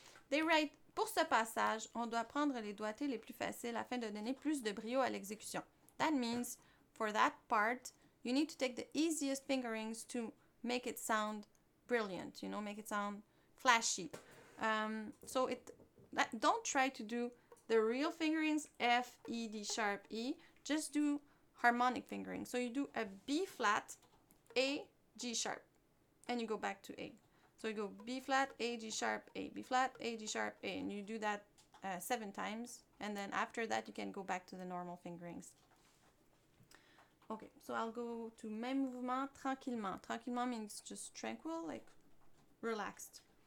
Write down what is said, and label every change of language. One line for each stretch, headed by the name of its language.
English: They write,
French: pour ce passage, on doit prendre les doigtés les plus faciles afin de donner plus de brio à l'exécution.
English: That means, for that part, you need to take the easiest fingerings to make it sound brilliant, make it sound flashy. Don't try to do the real fingerings, F, E, D sharp, E. Just do harmonic fingering. So you do a B flat, A, G sharp, and you go back to A. So you go B flat, A, G sharp, A, B flat, A, G sharp, A, and you do that 7 times, and then after that you can go back to the normal fingerings. Okay, so I'll go to
French: même mouvement tranquillement.
English: Tranquillement means just tranquil, like relaxed.